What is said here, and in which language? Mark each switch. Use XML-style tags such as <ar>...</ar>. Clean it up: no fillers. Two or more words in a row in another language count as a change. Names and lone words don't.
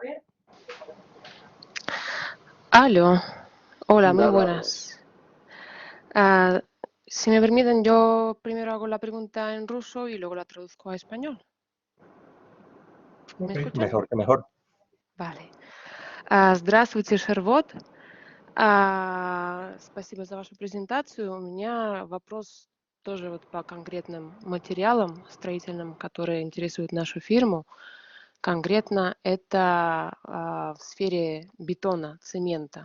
<es>Aló, hola, muy buenas. Si me permiten, yo primero hago la pregunta en ruso y luego la traduzco a español. ¿Me escuchan? Mejor que mejor. Vale.</es> <ru>Здравствуйте, Sherzod. Спасибо за вашу презентацию. У меня вопрос тоже вот по конкретным материалам строительным, которые интересуют нашу фирму. Конкретно это в сфере бетона, цемента.</ru>